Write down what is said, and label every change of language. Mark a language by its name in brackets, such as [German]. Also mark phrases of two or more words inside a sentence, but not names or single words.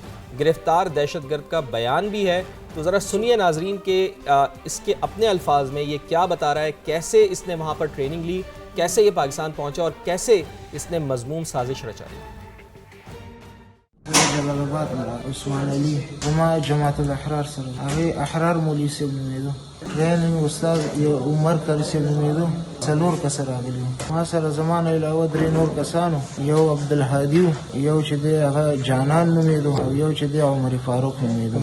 [Urdu] گرفتار دہشت گرد کا بیان بھی ہے، تو ذرا سنیے ناظرین کہ اس کے اپنے الفاظ میں یہ کیا بتا رہا ہے، کیسے اس نے وہاں پر ٹریننگ لی، کیسے یہ پاکستان پہنچا اور کیسے اس نے مذموم سازش رچا لی۔ [Pashto] جلال آباد عثمان علی زما جماعت الاحرار سره هغه احرار مولوي صاحب نومېدو، ټریننګ استاد یو عمر کری صاحب نومېدو، څلور کسه راغلي وو. ما سره زما نه علاوه درې نور کسانو، یو عبدالهادي و، یو چې دی هغه جانان نومېدو، او یو چې دی عمر فاروق نومېدو.